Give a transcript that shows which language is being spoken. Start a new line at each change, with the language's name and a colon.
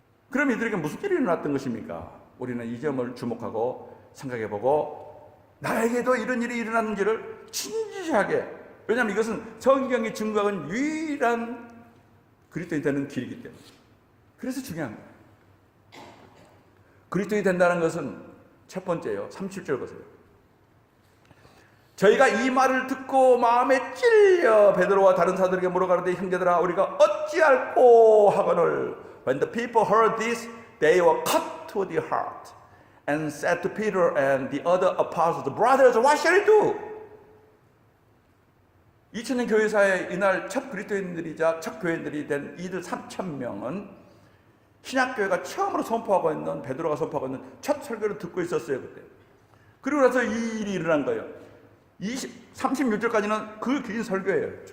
Korean: 그럼 이들에게 무슨 일이 일어났던 것입니까? 우리는 이 점을 주목하고 생각해보고 나에게도 이런 일이 일어났는지를 진지하게, 왜냐하면 이것은 성경이 증거하는 유일한 그리스도인이 되는 길이기 때문에. 그래서 중요한 거예요. 그리스도인이 된다는 것은 첫 번째요. 37절 보세요. 저희가 이 말을 듣고 마음에 찔려 베드로와 다른 사도에게 물어가는데 형제들아 우리가 어찌할꼬 하거늘
English: When the people heard this, they were cut to the heart and said to Peter and the other apostles, Brothers, what shall we do?
Korean: 2000년 교회사의 이날 첫 그리스도인들이자 첫 교회인들이 된 이들 3,000명은 신약교회가 처음으로 선포하고 있는 베드로가 선포하고 있는 첫 설교를 듣고 있었어요, 그때. 그리고 나서 이 일이 일어난 거예요. 36절까지는 그 긴 설교예요.